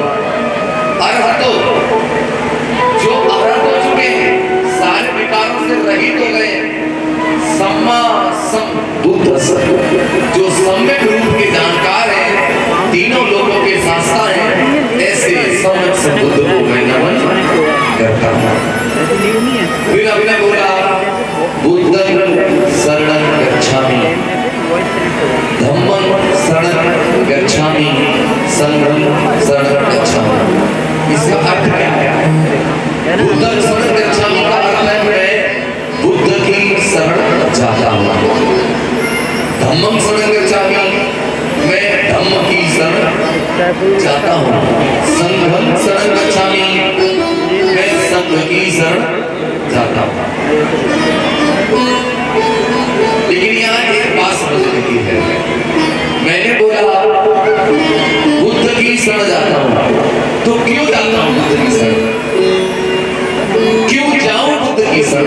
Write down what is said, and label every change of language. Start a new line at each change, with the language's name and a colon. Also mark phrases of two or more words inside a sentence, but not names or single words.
Hindi: अरहतो जो अरहत हो चुके हैं सारे विकारों से रहित हो गए
Pali: सम्मा सम बुद्ध
Hindi: जो सम्यक रूप के जानकार हैं तीनों लोगों के शास्ता हैं ऐसे सम्यक बुद्ध को मैं नमन करता हूँ। फिर आपने बोला
Pali: बुद्धं शरणं गच्छामि धम्मं शरणं गच्छामि संघं शरणं गच्छामि।
Hindi: इसका अर्थ क्या है?
Pali: बुद्धं शरणं गच्छामि
Hindi: का अर्थ है मैं बुद्ध की शरण जाता हूँ।
Pali: धम्मं शरणं गच्छामि
Hindi: मैं धम्म की शरण जाता हूँ।
Pali: संघं शरणं गच्छामि
Hindi: मैं संघ की शरण जाता हूँ। लेकिन यहाँ एक बात समझने की है मैंने बोला बुद्ध की शरण जाता हूँ तो क्यों जाता हूँ बुद्ध की शरण क्यों जाऊं बुद्ध की शरण।